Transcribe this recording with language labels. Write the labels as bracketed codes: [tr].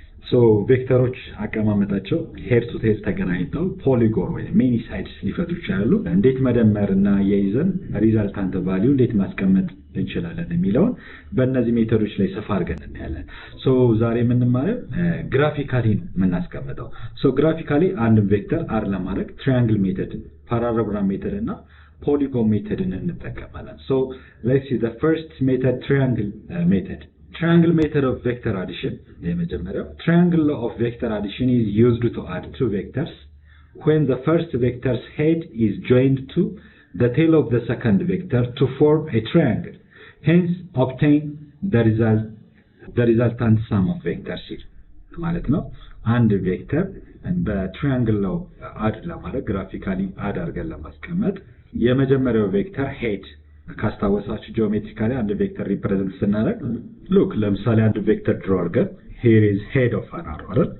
[am] So ቬክተሮች አቀማመጣቸው ሄድ ቱ ሄድ ተገናኝተው ፖሊጎን ወይ ሚኒ ሳይድስ ሊፈጥሩ ይችላሉ። እንዴት መደመርና የይዘን ሪዛልታንት ቫልዩ እንዴት ማስቀመጥ እንችላለን የሚለውን በእነዚህ ሜተዶች ላይ ሰፋ አድርገን እናያለን። So ዛሬ የምንማረው ግራፊካሊ ነው የምናስቀምጠው። So ግራፊካሊ አንድ ቬክተር አር ለማድረግ ትራያንግል ሜተድ፣ ፓራሎግራም ሜተድ እና ፖሊጎን ሜተድን እንጠቀማለን። [en] So let's see the first method, triangle method. Triangle method of vector addition. Triangle of vector addition is used to add two vectors when the first vector's head is joined to the tail of the second vector to form a triangle. Hence, obtain the resultant sum of vectors here. [am] ማለት ነው አንድ ቬክተር በትራያንግል ነው አድ ለማድረግ ግራፊካሊ አድ አድርገን ለማስቀመጥ የመጀመሪያው ቬክተር ሄድ ካስታወሳችሁ ጂኦሜትሪካሊ አንድ ቬክተር ሪፕሬዘንት ስናደርግ ሉክ ለምሳሌ አንድ ቬክተር ድሮ አድርገን [en] here is head of an arrow [am] አይደል?